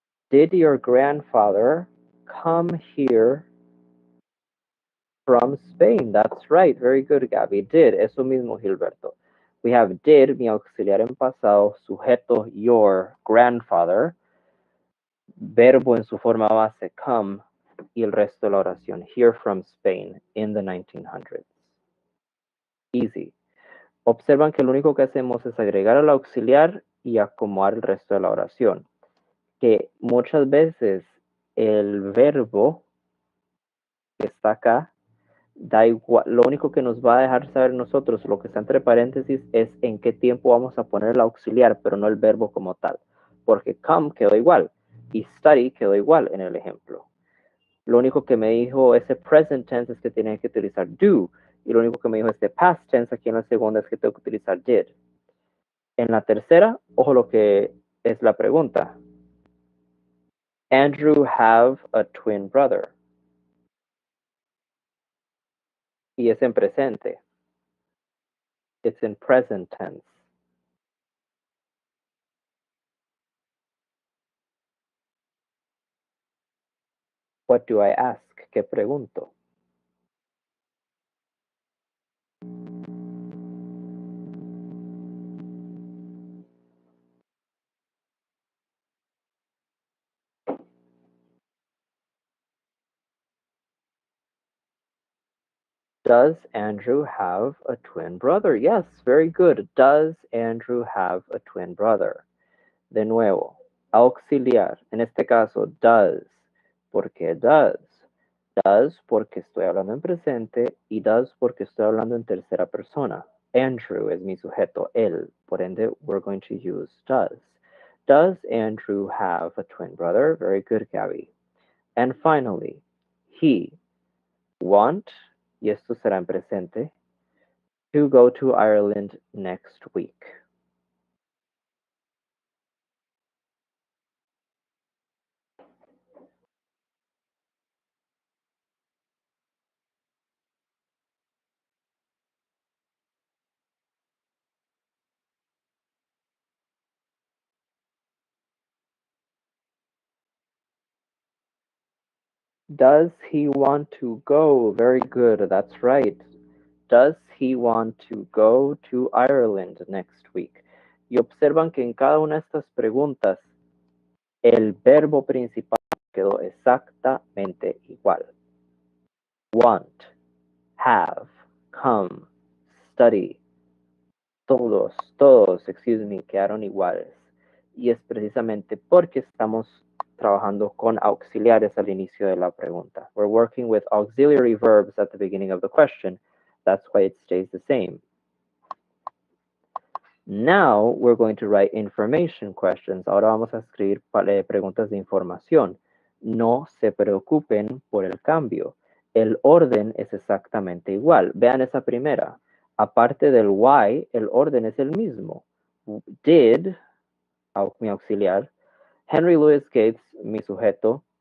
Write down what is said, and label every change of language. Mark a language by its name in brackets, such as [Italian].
[English] Did your grandfather come here from Spain? That's right. Very good, Gabby. Did. [Spanish] Eso mismo, Gilberto. [English] We have [Spanish] did, mi auxiliar en pasado, sujeto your grandfather, verbo en su forma base come, y el resto de la oración. [English] Here from Spain in the 1900s. Easy. [Spanish] Observan que lo único que hacemos es agregar al auxiliar y acomodar el resto de la oración. Que muchas veces el verbo que está acá da igual, lo único que nos va a dejar saber nosotros, lo que está entre paréntesis, es en qué tiempo vamos a poner el auxiliar, pero no el verbo como tal. Porque come quedó igual y study quedó igual en el ejemplo. Lo único que me dijo ese present tense es que tiene que utilizar do. Y lo único que me dijo este past tense aquí en la segunda es que tengo que utilizar did. En la tercera, ojo lo que es la pregunta. [English] Andrew have a twin brother. [Spanish] Y es en presente. [English] It's in present tense. What do I ask? [Spanish] ¿Qué pregunto? [English] Does Andrew have a twin brother? Yes, very good. Does Andrew have a twin brother? [Spanish] De nuevo, auxiliar. En este caso, does. ¿Por qué does? Does porque estoy hablando en presente y does porque estoy hablando en tercera persona. Andrew es mi sujeto, él. Por ende, [English] we're going to use does. Does Andrew have a twin brother? Very good, Gabby. And finally, he want, [Spanish] y esto será en presente, [English] to go to Ireland next week. Does he want to go? Very good, that's right. Does he want to go to Ireland next week? [Spanish] Y observan que en cada una de estas preguntas el verbo principal quedó exactamente igual. [English] Want, have, come, study. [Spanish] Todos, [English] excuse me, [Spanish] quedaron iguales. Y es precisamente porque estamos trabajando con auxiliares al inicio de la pregunta. [English] We're working with auxiliary verbs at the beginning of the question. That's why it stays the same. Now we're going to write information questions. [Spanish] Ahora vamos a escribir preguntas de información. No se preocupen por el cambio. El orden es exactamente igual. Vean esa primera. Aparte del why, el orden es el mismo. Did, mi auxiliar. Henry Louis Gates, mi sujeto.